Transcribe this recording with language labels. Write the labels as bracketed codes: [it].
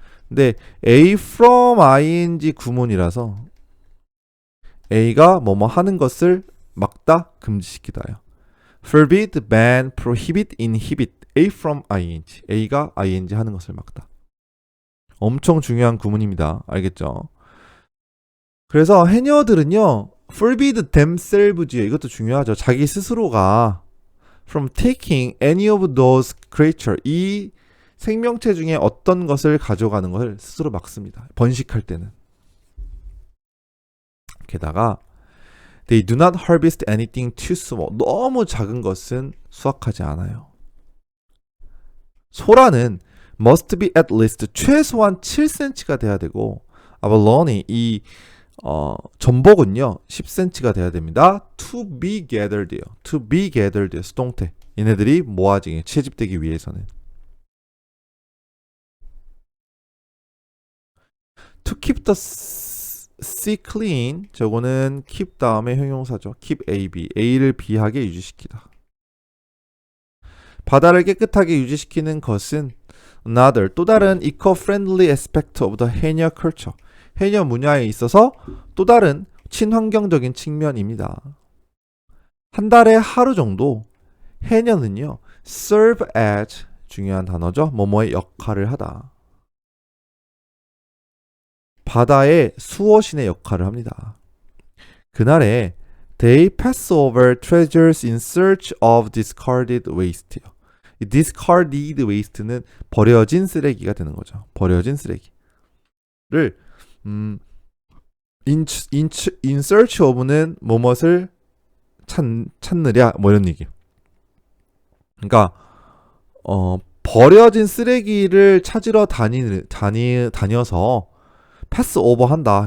[ko] 근데 A from ing 구문이라서 A가 뭐뭐 하는 것을 막다, 금지시키다요. [en] forbid, ban, prohibit, inhibit. A from ing. [ko] A가 ing 하는 것을 막다. 엄청 중요한 구문입니다. 알겠죠? 그래서 해녀들은요, [en] forbid themselves [ko] 요. 이것도 중요하죠. 자기 스스로가 [en] from taking any of those creatures. [ko] 이 생명체 중에 어떤 것을 가져가는 것을 스스로 막습니다. 번식할 때는. 게다가 [en] they do not harvest anything too small. [ko] 너무 작은 것은 수확하지 않아요. 소라는 [en] must be at least [ko] 최소한 7cm가 돼야 되고 abalone 이 전복은요 10cm가 돼야 됩니다. [en] to be gathered요. to be gathered 수동태. [ko] 얘네들이 모아지게 채집되기 위해서는. [en] to keep the sea clean. [ko] 저거는 keep 다음에 형용사죠. [en] keep A, B. [ko] A를 B하게 유지시키다. 바다를 깨끗하게 유지시키는 것은 another 또 다른 [en] eco-friendly aspect of the [ko] 해녀 culture. 해녀 문화에 있어서 또 다른 친환경적인 측면입니다. 한 달에 하루 정도 해녀는요 [en] serve as [ko] 중요한 단어죠. 뭐뭐의 역할을 하다. 바다의 수호신의 역할을 합니다. 그날에 [en] they pass over treasures in search of discarded waste. [ko] 이 discarded waste는 버려진 쓰레기가 되는 거죠. 버려진 쓰레기를 in search of는 뭐뭇을 찾느냐 뭐 이런 얘기. 그러니까 버려진 쓰레기를 찾으러 다녀서 패스 오버 한다.